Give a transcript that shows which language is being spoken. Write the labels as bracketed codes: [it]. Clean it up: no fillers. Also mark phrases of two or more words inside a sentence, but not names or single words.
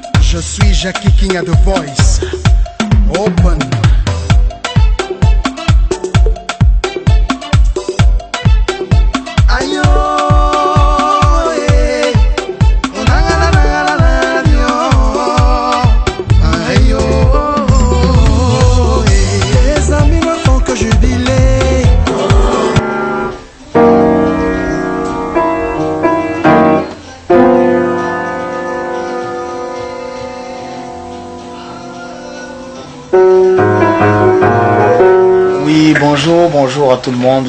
[fr] Je suis Jackie King à The Voice. Open. Ayo, eh. Oh, na, na, na, na, na, na, na, ayo, eh. Les amis me font que jubiler. Oui, bonjour à tout le monde.